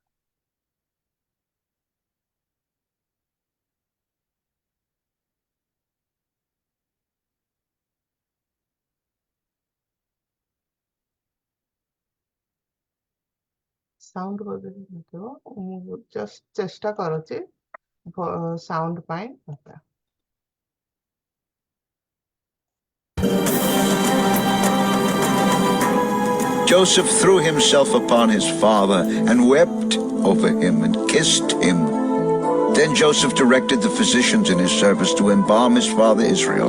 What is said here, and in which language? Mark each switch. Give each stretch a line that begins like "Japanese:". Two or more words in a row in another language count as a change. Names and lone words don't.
Odia: ସାଉଣ୍ଡ ବଦଳିଥିବ, ମୁଁ ଜଷ୍ଟ ଚେଷ୍ଟା କରୁଛି ସାଉଣ୍ଡ ପାଇଁ।
English: Joseph threw himself upon his father and wept over him and kissed him. Then Joseph directed the physicians in his service to embalm his father Israel.